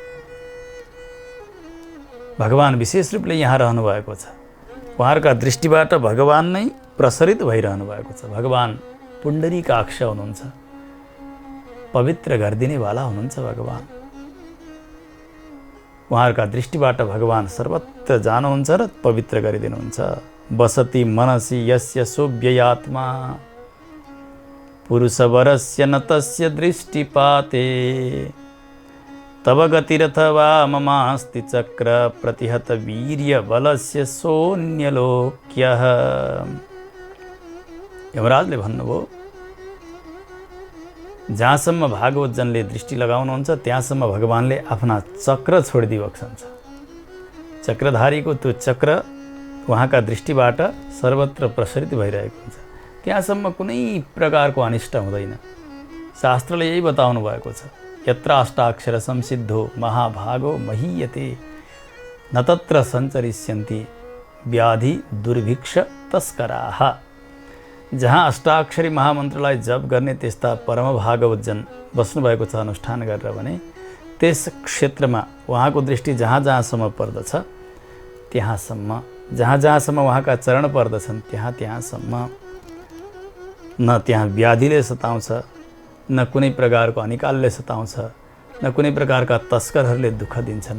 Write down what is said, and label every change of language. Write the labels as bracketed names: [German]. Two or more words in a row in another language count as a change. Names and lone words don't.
[Nepali] भगवान विशेष रूपले यहाँ रहनु भएको छ, उहाँहरूका दृष्टिबाट भगवान नै प्रसरित भइरहनु भएको छ। भगवान पुण्डरीकाक्ष हुनुहुन्छ, पवित्र गरिदिनेवाला हुनुहुन्छ भगवान। उहाँहरूका दृष्टिबाट भगवान सर्वत्र जानुहुन्छ र पवित्र गरिदिनुहुन्छ। [Sanskrit] बसति मनसि यस्य शोभ्ययात्मा, पुरुषवरस्य न तस्य दृष्टिपाते, तव गतिरथवा ममास्ति चक्र प्रतिहत वीर्य बलस्य सोऽन्यलोक्यः। [Nepali] यमराजले भन्नुभयो, जहाँसम्म भागवत जनले दृष्टि लगाउनुहुन्छ त्यहाँसम्म भगवानले आफ्ना चक्र छोडिदिबक्सन्छ। चक्रधारीको त्यो चक्र उहाँका दृष्टिबाट सर्वत्र प्रसरित भइरहेको हुन्छ, त्यहाँसम्म कुनै प्रकारको अनिष्ट हुँदैन। शास्त्रले यही बताउनु भएको छ, [Sanskrit] यत्र अष्टाक्षर संसिद्धो महाभागो महीयते, न तत्र सञ्चरिष्यन्ति व्याधि दुर्भिक्ष तस्कराः। [Nepali] जहाँ अष्टाक्षरी महामन्त्रलाई जप गर्ने त्यस्ता परम भागवत जन बस्नुभएको छ अनुष्ठान गरेर भने, त्यस क्षेत्रमा उहाँको दृष्टि जहाँ जहाँसम्म पर्दछ त्यहाँसम्म, जहाँ जहाँसम्म उहाँका चरण पर्दछन् त्यहाँ त्यहाँसम्म न त्यहाँ व्याधिले सताउँछ, न कुनै प्रकारको अनिकालले सताउँछ, न कुनै प्रकारका तस्करहरूले दुःख दिन्छन्।